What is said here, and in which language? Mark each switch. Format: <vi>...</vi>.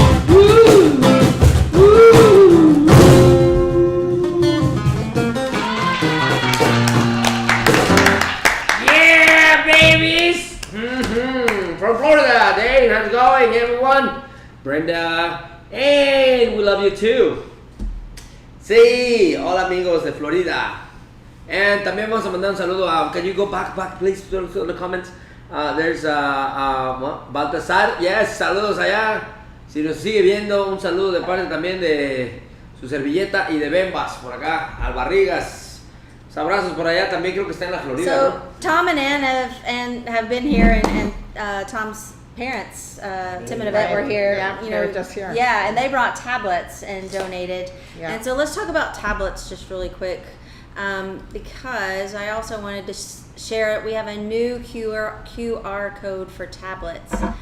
<en>Woo, woo. Yeah, babies! From Florida, Dave, how's it going, everyone? Brenda, and we love you too.</en> <es>Sí, hola amigos de Florida. And también vamos a mandar un saludo a,</es> <en>can you go back please to the comments? There's Baltasar, yes,</en> <es>saludos allá. Si nos sigue viendo, un saludo de parte también de su servilleta y de Bembas por acá, Albarrigas. Abrazos por allá, también creo que está en la Florida,</es> <en>So</en> <es>¿no?</es> <en>Tom and Ann have been here, and Tom's parents, Tim and Yvette, were here. Yeah, they were just here. Yeah, and they brought tablets and donated. Yeah. And so let's talk about tablets just really quick, because I also wanted to share it. We have a new QR code for tablets.</en>